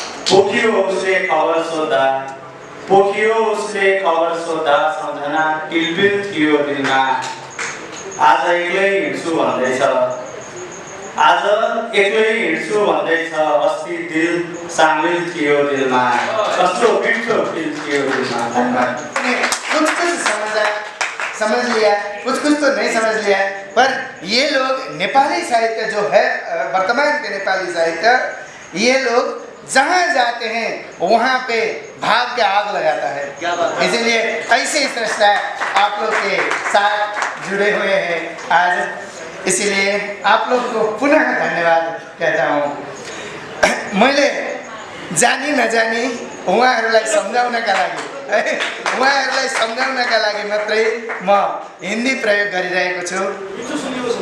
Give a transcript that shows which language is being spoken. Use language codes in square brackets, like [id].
[ne] पोखियो उसले खबर सोद्धा पोखियो उसले खबर सोद्धा सम्झना टिलबिल थियो दिलमा आज एक्लै हिँड्छु भन्दैछ आज एक्लै हिँड्छु भन्दैछ अस्ति दिल सामेल थियो दिलमा कस्तो मिठो दिल थियो दिलमा। [hi] कुछ समझ लिया कुछ तो नहीं समझ लिया पर ये लोग नेपाली साहित्य जो है वर्तमान के नेपाली साहित्य ये लोग जहाँ जाते हैं वहाँ पे भाव के आग लगाता है। इसीलिए ऐसे सृष्टा आप लोग के साथ जुड़े हुए हैं आज इसीलिए आप लोग को पुनः धन्यवाद कहता हूँ। [ne] मैले जानी नजानी उहाँहरूलाई सम्झाउनका लागि मात्रै म हिन्दी प्रयोग गरिरहेको छु।